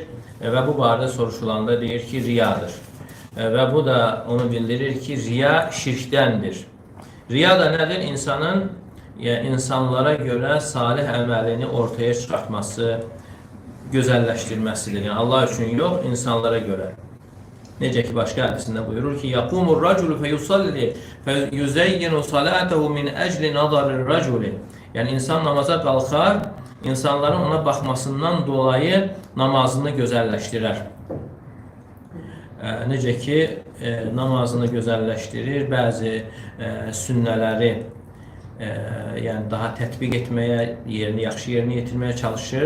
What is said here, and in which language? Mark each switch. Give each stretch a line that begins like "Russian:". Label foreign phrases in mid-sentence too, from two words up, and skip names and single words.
Azerbaijani: Və bu barədə soruşulanda deyir ki, riyadır. Və bu da onu bildirir ki, riya şirkdəndir. Riya da nədir? İnsanlara görə salih əməlini ortaya çıxartması, gözəlləşdirməsidir. Yəni Allah üçün yox, insanlara görə. Necə ki, başqa hədisində buyurur ki,
Arabic: يَقُومُ الرَّجُلُ فَيُصَلِّ فَيُزَيِّنُ صَلَاتَهُ مِنْ أَجْلِ نَظَرِ الرَّجُلِ.
Azerbaijani: Yəni, insan namaza qalxar, insanların ona baxmasından dolayı namazını gözəlləşdirər. Necə ki, namazını gözəlləşdirir, bəzi sünnələri yəni daha tətbiq etməyə, yaxşı yerinə yetirməyə çalışır.